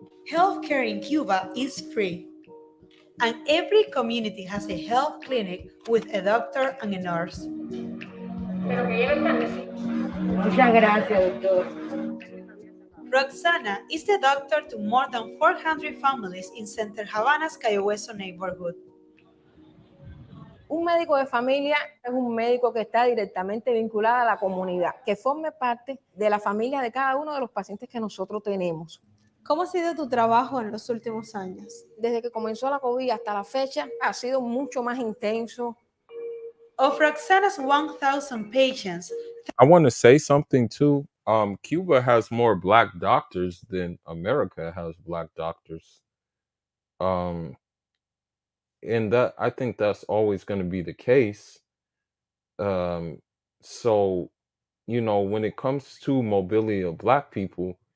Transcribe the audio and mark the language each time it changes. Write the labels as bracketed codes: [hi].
[en] Healthcare in Cuba is free, and every community has a health clinic with a doctor and a nurse. Roxana is the doctor to more than 400 families in Center Havana's Cayo Hueso neighborhood. [es] Un médico de familia es un médico que está directamente vinculado a la comunidad, que forme parte de la familia de cada uno de los pacientes que nosotros tenemos. ¿Cómo ha sido tu trabajo en los últimos años? Desde que comenzó la COVID hasta la fecha, ha sido mucho más intenso. [en] Of Roxana's 1,000 patients, I want to say something too. Cuba has more black doctors than America has black doctors. And that, I think that's always going to be the case. So, when it comes to mobility of black people,